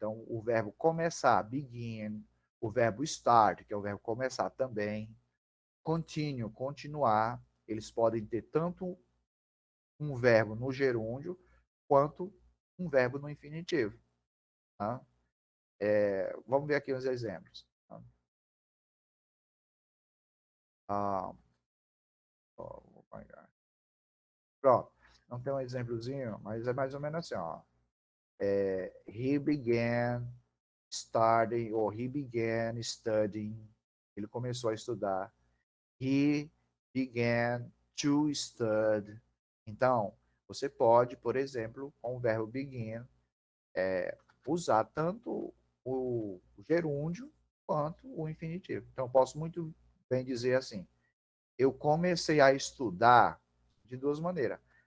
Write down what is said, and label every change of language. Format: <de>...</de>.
<pt>Então, o verbo começar, begin, o verbo start, que é o verbo começar também, continue, continuar, eles podem ter tanto um verbo no gerúndio quanto um verbo no infinitivo. Tá? Vamos ver aqui uns exemplos. Tá? Ah, oh my God. Pronto. Não tem um exemplozinho, mas é mais ou menos assim, ó.</pt> <en>He began studying, or he began studying.</en> <pt>Ele começou a estudar.</pt> <en>He began to study.</en> <pt>Então, você pode, por exemplo, com o verbo begin, usar tanto o gerúndio quanto o infinitivo. Então, posso muito bem dizer assim: eu comecei a estudar de duas maneiras.</pt>